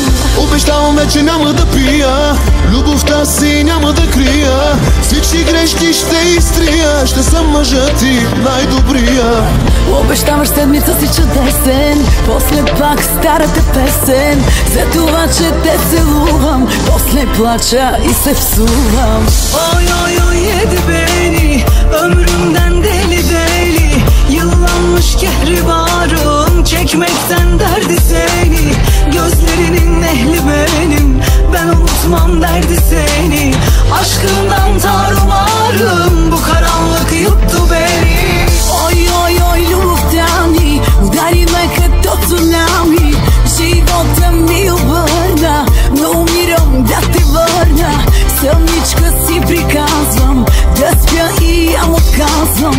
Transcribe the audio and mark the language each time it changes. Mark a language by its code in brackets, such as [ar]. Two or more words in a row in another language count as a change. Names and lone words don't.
[bg] Обещавам вече няма да пия, любовта си няма да крия. Всички грешки ще изтрия, ще съм мъжът ти най-добрия. Обещаваш седмица си чудесен, после пак старата песен. За това, че те целувам, после плача и се всувам. [tr] Oy oy oy yedi beni, ömrümden deli deli. Yıllanmış kehribarım, çekmekten derdi seni. Gözlerinin ehli benim, ben unutmam derdi seni. Aşkından tarumarım, bu karanlık yuttu beni. [bg] Ой, ой, ой, любовта ни удари ме като цунами. Живота ми обърна, но умирам да те върна. Самичка си приказвам да спя и я отказвам.